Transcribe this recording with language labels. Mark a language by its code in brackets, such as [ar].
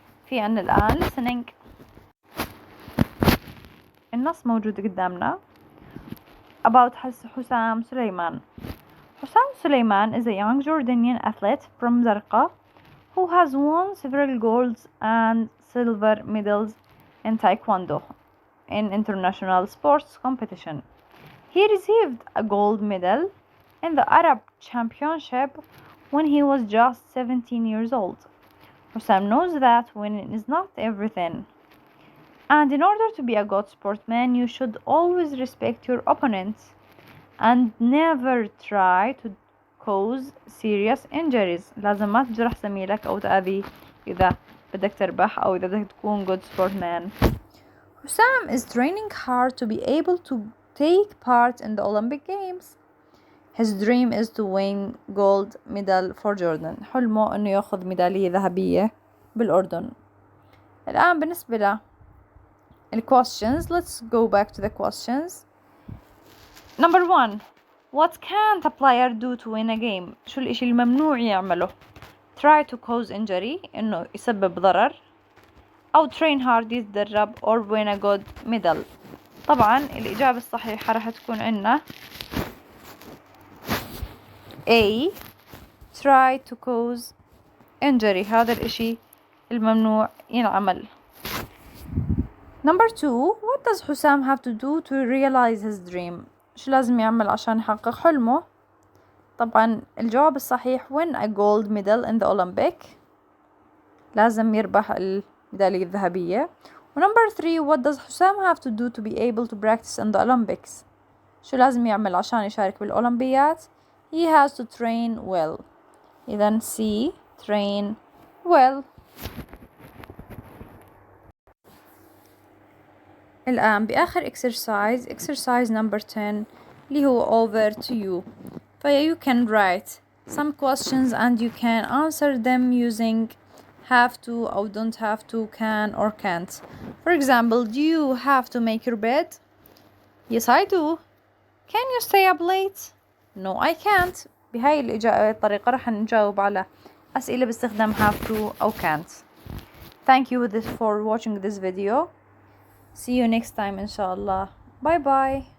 [ar] في عنا الآن listening. النص موجود قدامنا about حسام سليمان. [en] Hussam Suleiman is a young Jordanian athlete from Zarqa who has won several golds and silver medals in Taekwondo in international sports competition. He received a gold medal in the Arab Championship when he was just 17 years old. Hussam knows that winning is not everything. And in order to be a good sportsman, you should always respect your opponents and never try to cause serious injuries. [ar] لازم ما تجرح زميلك أو تأذيه إذا بدك تربح أو إذا بدك تكون good sportsman. [en] Hussam is training hard to be able to take part in the Olympic Games. His dream is to win gold medal for Jordan. [ar] حلمه إنه يأخذ ميدالية ذهبية بالأردن. الآن بالنسبة له [en] questions, let's go back to the questions. Number 1. What can't a player do to win a game? [ar] شو الإشي الممنوع يعمله؟ [en] Try to cause injury [ar] إنه يسبب ضرر، أو [en] train hard [ar] يتدرب [en] or win a good medal. [ar] طبعا الإجابة الصحيحة راح تكون عنا A. [en] Try to cause injury. [ar] هذا الإشي الممنوع ينعمل. [en] Number 2, what does حسام have to do to realize his dream? [ar] شو لازم يعمل عشان يحقق حلمه؟ طبعا الجواب الصحيح [en] win a gold medal in the Olympic. [ar] لازم يربح الميدالية الذهبية. ونمبر [en] 3, what does حسام have to do to be able to practice in the Olympics? [ar] شو لازم يعمل عشان يشارك بالأولمبيات؟ [en] He has to train well. [ar] إذن [en] C, train well. [ar] الآن بآخر exercise number 10 اللي هو [en] over to you. You can write some questions and you can answer them using have to or don't have to, can or can't. For example, do you have to make your bed? Yes, I do. Can you stay up late? No, I can't. [ar] بهاي الطريقة رح نجاوب على أسئلة باستخدام have to أو can't. [en] Thank you for watching this video. See you next time [ar] إن شاء الله. [en] Bye bye.